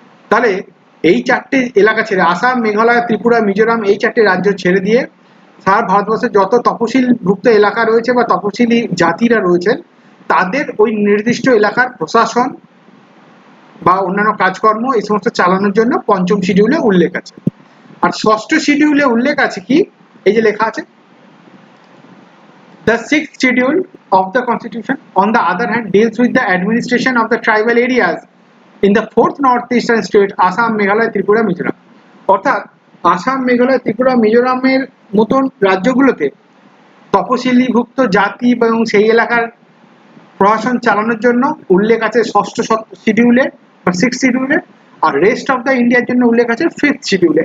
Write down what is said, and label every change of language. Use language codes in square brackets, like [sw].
[bn] তাহলে এই 4টে এলাকা ছেড়ে আসাম, মেঘালয়, ত্রিপুরা, মিজোরাম এই 4টে রাজ্য ছেড়ে দিয়ে সারা ভারতবর্ষের যত তপশিলভুক্ত এলাকা রয়েছে বা তপশিলি জাতিরা রয়েছেন, তাদের ওই নির্দিষ্ট এলাকার প্রশাসন বা অন্যান্য কাজকর্ম এই সমস্ত চালানোর জন্য পঞ্চম শিডিউলে উল্লেখ আছে। আর ষষ্ঠ শিডিউলে উল্লেখ আছে কি, এই যে লেখা আছে, [en] The 6th schedule of the Constitution, on the other hand, deals with the administration of the tribal areas in the 4th northeastern state, Assam, Meghalaya, Tripura, Mizoram। [bn] অর্থাৎ আসাম, মেঘালয়, ত্রিপুরা, মিজোরামের মতন রাজ্যগুলোতে তপশিলিভুক্ত জাতি এবং সেই এলাকার প্রশাসন চালানোর জন্য উল্লেখ আছে ষষ্ঠ শিডিউলে বা 6th শিডিউলে, আর rest of the ইন্ডিয়ার জন্য উল্লেখ আছে 5th শিডিউলে।